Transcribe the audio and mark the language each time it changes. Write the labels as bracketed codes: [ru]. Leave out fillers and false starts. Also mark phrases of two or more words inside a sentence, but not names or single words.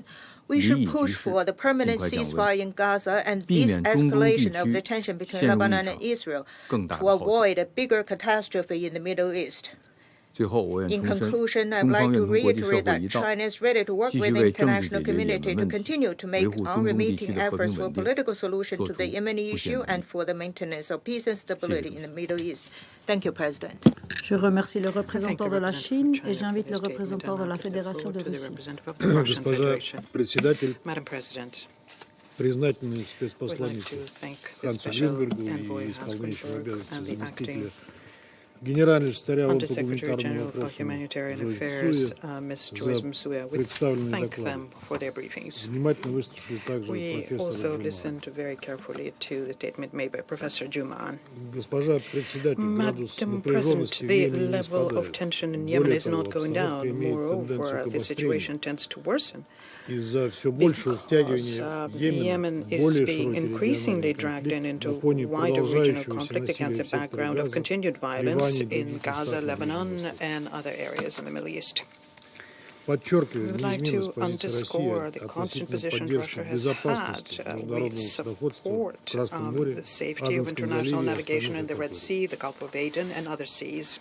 [en] We should push for the permanent ceasefire in Gaza and de-escalation of the tension between Lebanon and Israel to avoid a bigger catastrophe in the Middle East. In conclusion, I would like to reiterate that China is ready to work with the international community to continue to make unremitting efforts for a political solution to the Yemeni issue and for the maintenance of peace and stability in the Middle East. Thank you, President. [fr] Je remercie le représentant de la Chine et j'invite le représentant de la Fédération de Russie. [en] Madam President, [ru] признательны спецпосланнику Хансу Гринбергу и исполняющему обязанности заместителя генерального секретаря по гуманитарным вопросам Джойс Мсуя за представленные доклады. Внимательно выслушали также профессора Джумана. Госпожа председатель, градус напряженности в Йемене не спадает. Более того, обстановка имеет тенденцию к обострению. Из-за все большего втягивания Йемена в более широкий региональный конфликт на фоне продолжающегося насилия в секторе Газа, [en] in Gaza, Lebanon, and other areas in the Middle East. We would like to underscore the constant position Russia has had. We support the safety of international navigation in the Red Sea, the Gulf of Aden, and other seas.